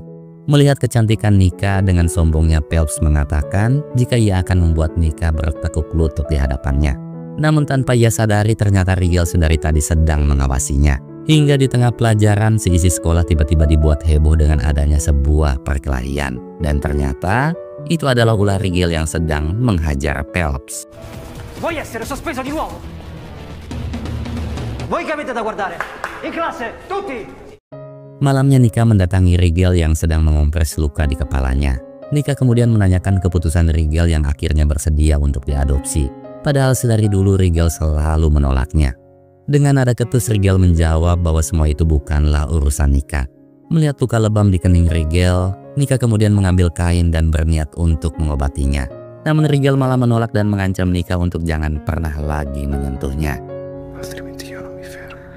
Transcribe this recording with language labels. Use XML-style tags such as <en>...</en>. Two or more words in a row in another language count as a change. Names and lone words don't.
<id>Melihat kecantikan Nika, dengan sombongnya Phelps mengatakan jika ia akan membuat Nika bertekuk lutut di hadapannya. Namun tanpa ia sadari, ternyata Rigel sedari tadi sedang mengawasinya. Hingga di tengah pelajaran, seisi sekolah tiba-tiba dibuat heboh dengan adanya sebuah perkelahian. Dan ternyata itu adalah ulah Rigel yang sedang menghajar Phelps.</id> <it>Vuoi essere sospeso di nuovo? Voi che avete da guardare? In classe, tutti!</it> <id>Malamnya Nika mendatangi Rigel yang sedang mengompres luka di kepalanya. Nika kemudian menanyakan keputusan Rigel yang akhirnya bersedia untuk diadopsi. Padahal sedari dulu Rigel selalu menolaknya. Dengan nada ketus Rigel menjawab bahwa semua itu bukanlah urusan Nika. Melihat luka lebam di kening Rigel, Nika kemudian mengambil kain dan berniat untuk mengobatinya. Namun Rigel malah menolak dan mengancam Nika untuk jangan pernah lagi menyentuhnya.</id> <it>Altrimenti io non mi fermo.</it>